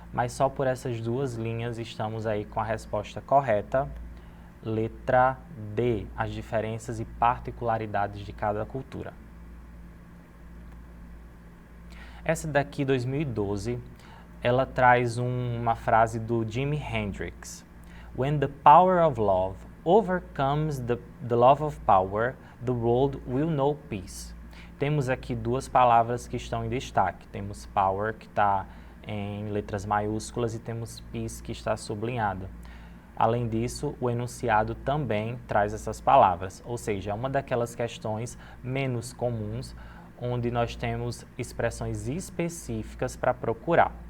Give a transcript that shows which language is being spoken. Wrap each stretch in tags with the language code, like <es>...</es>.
<pt>Mas só por essas duas linhas estamos aí com a resposta correta, letra D, as diferenças e particularidades de cada cultura. Essa daqui, 2012, ela traz uma frase do Jimi Hendrix.</pt> <en>When the power of love overcomes the love of power, the world will know peace.</en> <pt>Temos aqui duas palavras que estão em destaque. Temos power, que está em letras maiúsculas, e temos peace, que está sublinhado. Além disso, o enunciado também traz essas palavras, ou seja, é uma daquelas questões menos comuns, onde nós temos expressões específicas para procurar.</pt>